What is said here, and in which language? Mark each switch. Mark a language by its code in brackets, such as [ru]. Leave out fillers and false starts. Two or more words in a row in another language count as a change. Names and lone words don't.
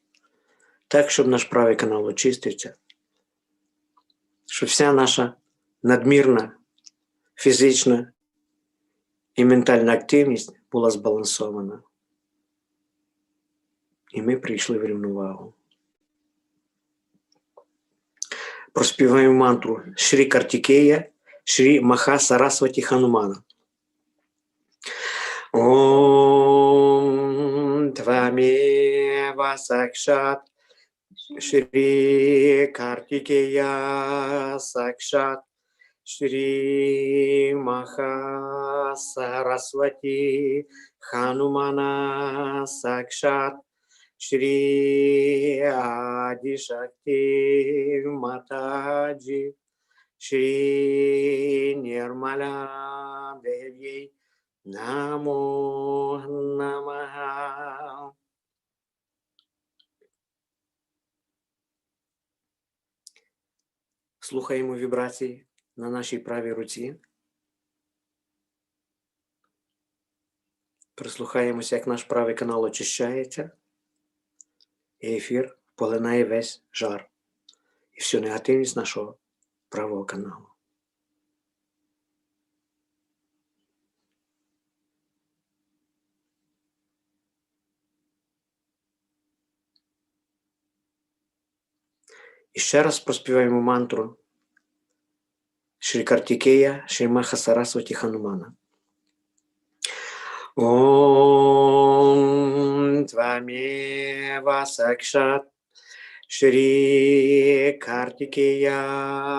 [uk] Так, щоб наш правий канал очистився. Щоб вся наша надмірна фізична і ментальна активність була збалансована. І ми прийшли в рівновагу. Проспіваємо мантру Шрі Картікея, Шрі Маха Сарасваті Ханумана. [sa] ॐ त्वमेव साक्षात् श्री कार्तिकेय साक्षात् श्री महा सरस्वती हनुमान साक्षात् श्री आदि शक्ति माताजी, श्री निर्मला देवी नमो नमः. [uk] Слухаємо вібрації на нашій правій руці. Прислухаємося, як наш правий канал очищається. І ефір поглинає весь жар і всю негативність нашого правого каналу. І ще раз проспіваємо мантру Шрі Картікея, Шрі Маха Сарасваті Ханумана. [sa] ॐ त्वमेव साक्षात् श्री कार्तिकेय